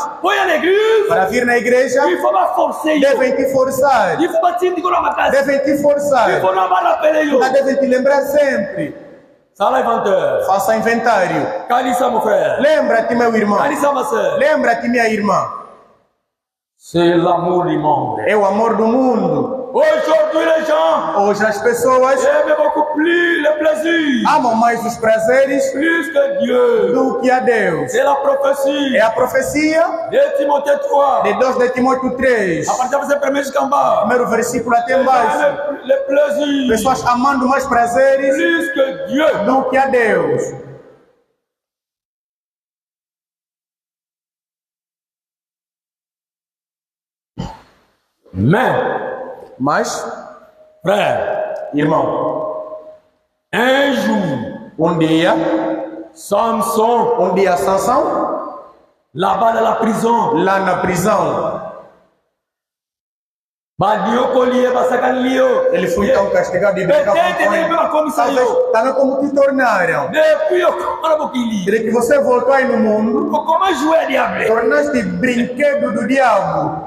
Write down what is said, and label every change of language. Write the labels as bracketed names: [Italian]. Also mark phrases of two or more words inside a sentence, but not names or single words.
[Portuguese] Para vir na igreja, devem te forçar. Devem te forçar. Devem te lembrar sempre. Faça inventário. Lembra-te, meu irmão. Lembra-te, minha irmã. [French] C'est l'amour du monde. [Portuguese] É o amor do mundo. [French] Aujourd'hui, les gens [Portuguese] Hoje as pessoas [French] aiment beaucoup plus le plaisir [Portuguese] amam mais os prazeres [French] plus que Dieu. [Portuguese] do que a Deus. [French] C'est la prophétie [Portuguese] É a profecia [French] de Timothée 3. [Portuguese] de 2 de Timóteo 3. [French] À partir de verset 1 jusqu'en bas. [Portuguese] Primeiro versículo até embaixo. [French] Le plaisir [Portuguese] Pessoas amando mais prazeres [French] plus que Dieu. [Portuguese] do que a Deus. Mas, [French] Frère, [Portuguese] irmão, [French] un jour, [Portuguese] dia, [French] Samson, [Portuguese] Sansão, [French] là-bas dans la prison, [Portuguese] lá na prisão, ele foi tão castigado e brincavam com ele. Talvez também como te tornaram. Desde que você voltou aí no mundo, tornaste brinquedo do diabo.